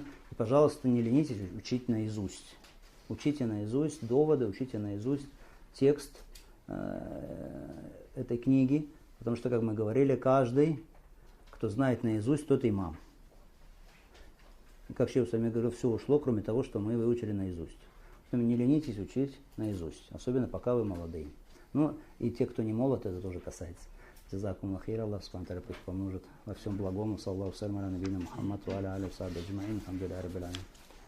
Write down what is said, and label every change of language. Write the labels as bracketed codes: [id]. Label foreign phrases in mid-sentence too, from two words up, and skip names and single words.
[ru] И, пожалуйста, не ленитесь учить наизусть. Учите наизусть доводы, учите наизусть текст этой книги, потому что, как мы говорили, каждый, кто знает наизусть, тот имам. И как шейх Усамин говорил, все ушло, кроме того, что мы выучили наизусть. Не ленитесь учить наизусть, особенно пока вы молодые. Ну и те, кто не молод, это тоже касается. [ar] جزاكم خير، الله سبحانه وتعالى [ru] пусть поможет во всем благому. [ar] صلى الله وسلم على نبينا محمد وعلى عليه وصحبه أجمعين. الحمد لله رب العالمين.